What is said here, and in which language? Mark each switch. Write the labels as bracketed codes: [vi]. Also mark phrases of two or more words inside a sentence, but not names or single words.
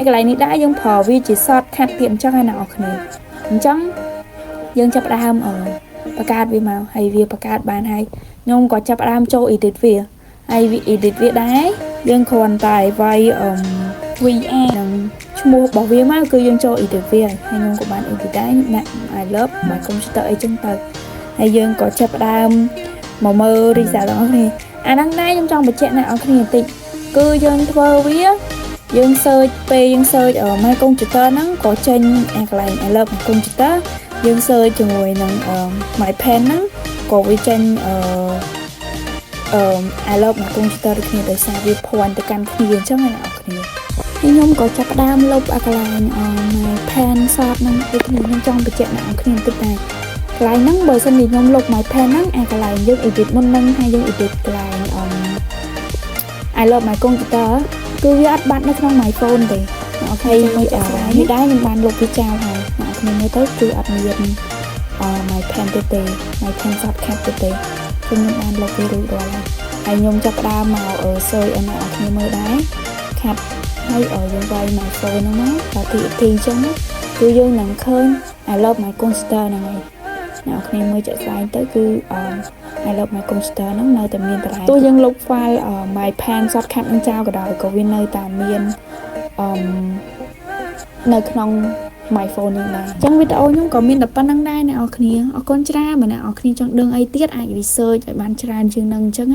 [km] យកន្លែងនេះដែរយើងប្រើវាជា shortcut ទៀតអញ្ចឹងហើយអ្នកគ្នាអញ្ចឹងយើងចាប់ផ្ដើមបង្កើតវាមកហើយវាបង្កើតបានហើយខ្ញុំក៏ចាប់ផ្ដើម ចូល edit វាហើយវា edit វាដែរយើងគ្រាន់តែវាយva និងឈ្មោះរបស់វាមកគឺយើងចូល edit វាហើយខ្ញុំក៏បាន edit ដែរដាក់ [en] I love my computer [km] អីចឹងទៅហើយយើងក៏ចាប់ផ្ដើមមកមើល result របស់គ្នាអាហ្នឹងដែរខ្ញុំចង់បញ្ជាក់អ្នកនរគ្នាបន្តិចគឺយើងធ្វើវាយើង search ពេលយើង search [en] my computer [km] ហ្នឹងក៏ចេញអាកន្លែង [en] I love my computer [km] យើង search ជាមួយនឹង [en] my pen [km] ហ្នឹងក៏វាចេញ [en] I love my computer [km] ដូចគ្នាដោយសារវាភ័ណ្ឌទៅកាន់គ្នាអញ្ចឹងអ្នកនរគ្នាហើយខ្ញុំក៏ចាប់ផ្ដើមលុបអាកន្លែង [en] my pen short [km] ហ្នឹងដូចគ្នាខ្ញុំចង់បញ្ជាក់អ្នកនរគ្នាបន្តិចដែរកន្លែងហ្នឹងបើសិនជាខ្ញុំលុប [en] my pen [km] ហ្នឹងអាកន្លែងយើង edit មុនហ្នឹងហើយយើង edit កន្លែង [en] I love my computer [km] គឺវាអត់បាត់នៅក្នុង [en] my phone [km] ទេអូខេមើលចាស់នេះដែរខ្ញុំបានលុបវាចោលហើយអ្នកគ្នាមើលទៅគឺអត់ មាន [en] my pen [km] ទេ [en] my pen shortcut [km] ទេខ្ញុំបានលុបវារួចរាល់ហើយខ្ញុំចាប់ផ្ដើមមក search ឲ្យអ្នកគ្នា មើលដែរខាត់ហើយយើងវាយ [en] my phone [km] ហ្នឹងមកដល់ TXT អញ្ចឹងគឺយើងនឹងឃើញ [en] I love my computer [km] ហ្នឹងហើយអ្នកគ្នាមើលជាក់ស្ដែងទៅគឺ [en] I love my computer [km] ហ្នឹងនៅតែមានតែទោះយើងលុប [en] file my pen shortcut [km] នឹងចោលក៏ដោយក៏វានៅតែមាននៅក្នុង [en] my phone [km] នេះដែរអញ្ចឹងវីដេអូខ្ញុំក៏មានតែប៉ុណ្្នឹងដែរអ្នកនរគ្នាអរគុណច្រើនបើអ្នកនរគ្នាចង់ដឹងអីទៀតអាច research ឲ្យបានច្រើនជាងនឹងអញ្ចឹងណា